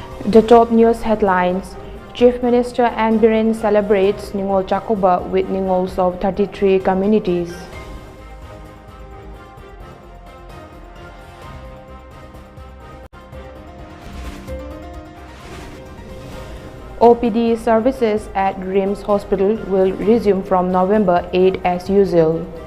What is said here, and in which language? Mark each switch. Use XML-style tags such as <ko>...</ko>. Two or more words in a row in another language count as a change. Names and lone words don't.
<en>The top news headlines: Chief Minister Ann Biren celebrates Ningol Chakoba with Ningols of 33 communities. OPD services at RIMS Hospital will resume from November 8 as usual.</en>